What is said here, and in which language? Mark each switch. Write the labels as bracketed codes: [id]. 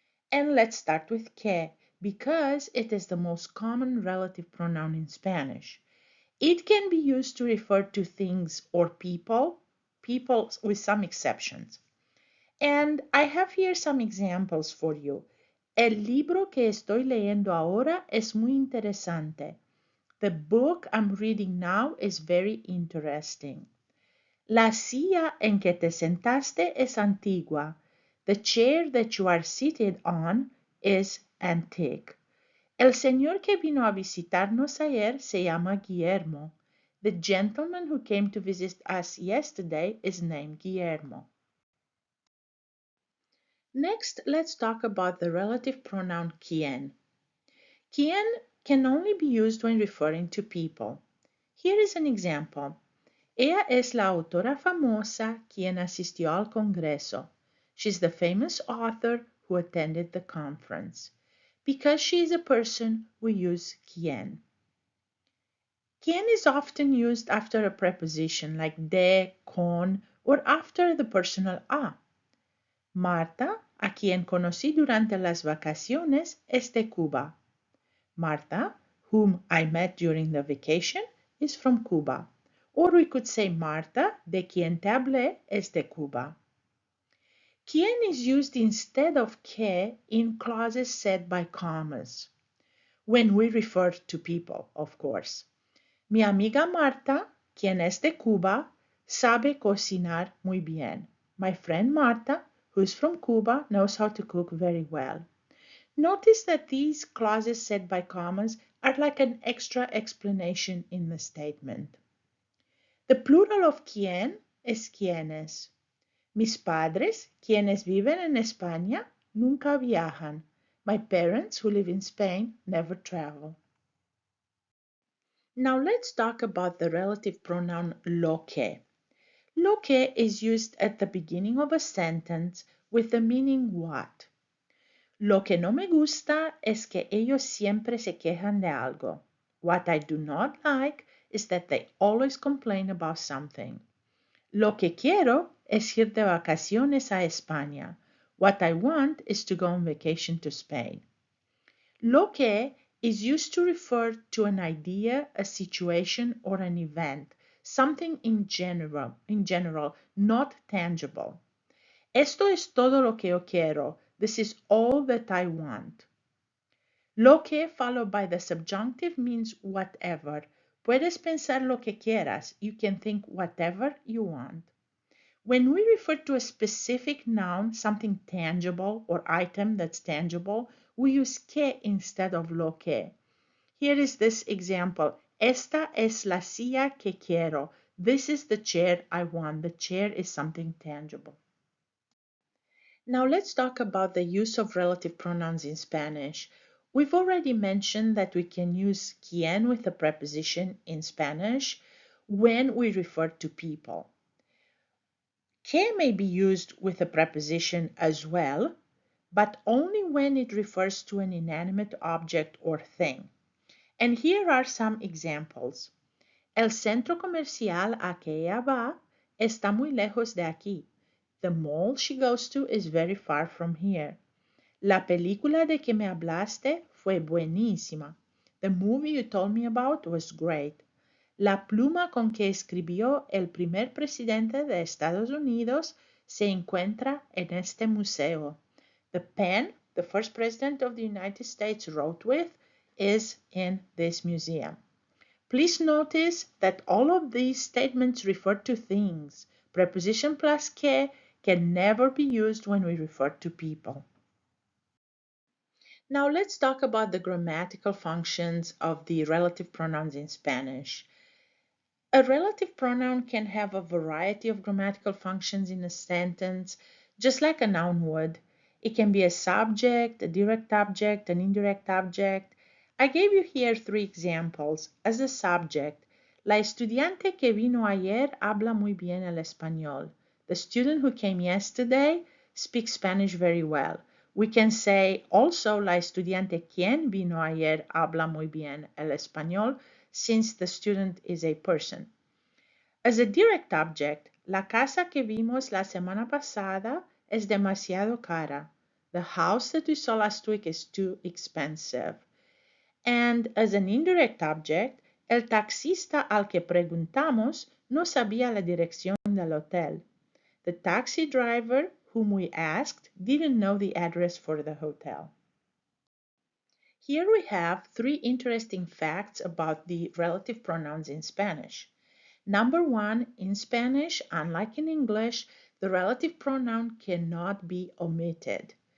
[en] And let's start with que, because it is the most common relative pronoun in Spanish. It can be used to refer to things or people with some exceptions. And I have here some examples for you. [es] El libro que estoy leyendo ahora es muy interesante. [en] The book I'm reading now is very interesting. [es] La silla en que te sentaste es antigua. [en] The chair that you are seated on is antique. [es] El señor que vino a visitarnos ayer se llama Guillermo. [en] The gentleman who came to visit us yesterday is named Guillermo. Next, let's talk about the relative pronoun quien. Quien can only be used when referring to people. Here is an example. [es] Ella es la autora famosa quien asistió al congreso. [en] She's the famous author who attended the conference. Because she is a person, we use quien. Quien is often used after a preposition like de, con, or after the personal a. [es] Marta, a quien conocí durante las vacaciones, es de Cuba. [en] Marta, whom I met during the vacation, is from Cuba. Or we could say [es] Marta, de quien te hablé, es de Cuba. [en] Quien is used instead of que in clauses said by commas, when we refer to people, of course. [es] Mi amiga Marta, quien es de Cuba, sabe cocinar muy bien. [en] My friend Marta, who's from Cuba, knows how to cook very well. Notice that these clauses said by commas are like an extra explanation in the statement. The plural of quien es quienes. [es] Mis padres, quienes viven en España, nunca viajan. [en] My parents, who live in Spain, never travel. Now let's talk about the relative pronoun lo que. Lo que is used at the beginning of a sentence with the meaning what. [es] Lo que no me gusta es que ellos siempre se quejan de algo. [en] What I do not like is that they always complain about something. [es] Lo que quiero es ir de vacaciones a España. [en] What I want is to go on vacation to Spain. Lo que is used to refer to an idea, a situation, or an event, something in general, not tangible. [es] Esto es todo lo que yo quiero. [en] This is all that I want. Lo que followed by the subjunctive means whatever. [es] Puedes pensar lo que quieras. [en] You can think whatever you want. When we refer to a specific noun, something tangible or item that's tangible, we use que instead of lo que. Here is this example. [es] Esta es la silla que quiero. [en] This is the chair I want. The chair is something tangible. Now let's talk about the use of relative pronouns in Spanish. We've already mentioned that we can use quien with a preposition in Spanish when we refer to people. Que may be used with a preposition as well, but only when it refers to an inanimate object or thing. And here are some examples. [es] El centro comercial a que ella va está muy lejos de aquí. [en] The mall she goes to is very far from here. [es] La película de que me hablaste fue buenísima. [en] The movie you told me about was great. [es] La pluma con que escribió el primer presidente de Estados Unidos se encuentra en este museo. [en] The pen the first president of the United States wrote with is in this museum. Please notice that all of these statements refer to things. Preposition plus que can never be used when we refer to people. Now let's talk about the grammatical functions of the relative pronouns in Spanish. A relative pronoun can have a variety of grammatical functions in a sentence, just like a noun would. It can be a subject, a direct object, an indirect object. I gave you here 3 examples. As a subject, [es] la estudiante que vino ayer habla muy bien el español. [en] The student who came yesterday speaks Spanish very well. We can say also [es] la estudiante quien vino ayer habla muy bien el español, [en] since the student is a person. As a direct object, [es] la casa que vimos la semana pasada es demasiado cara. [en] The house that we saw last week is too expensive. And as an indirect object, [es] el taxista al que preguntamos no sabía la dirección del hotel. [en] The taxi driver whom we asked didn't know the address for the hotel. Here we have 3 interesting facts about the relative pronouns in Spanish. Number 1, in Spanish, unlike in English, the relative pronoun cannot be omitted.